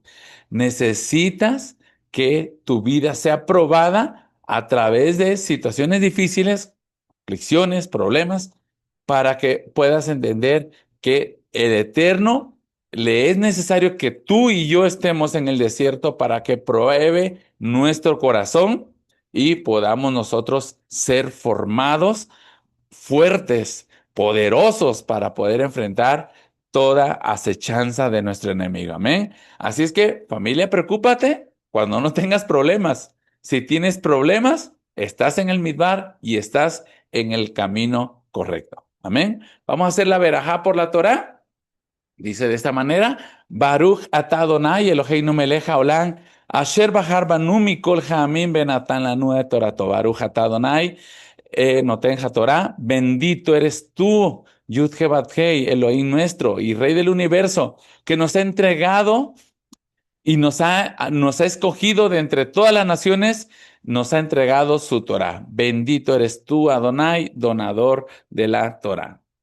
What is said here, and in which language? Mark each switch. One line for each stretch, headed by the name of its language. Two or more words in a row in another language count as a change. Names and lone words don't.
Spanish: Necesitas que tu vida sea probada a través de situaciones difíciles, aflicciones, problemas, para que puedas entender que el Eterno le es necesario que tú y yo estemos en el desierto para que pruebe nuestro corazón y podamos nosotros ser formados, fuertes, poderosos para poder enfrentar toda acechanza de nuestro enemigo. Amén. Así es que, familia, preocúpate cuando no tengas problemas. Si tienes problemas, estás en el midbar y estás en el camino correcto. Amén. Vamos a hacer la verajá por la Torá. Dice de esta manera,
Hebrew: ברוך אתה אדוני אלוהינו מלך העולם, אשר בחר בנו מכל העמים ונתן לנו את תורתו. ברוך אתה אדוני, נותן תורה,
Spanish: bendito eres tú, Yud-Heh-Vav-Heh, Elohim nuestro y Rey del universo, que nos ha entregado y nos ha escogido de entre todas las naciones, nos ha entregado su Torah. Bendito eres tú, Adonai, donador de la Torah.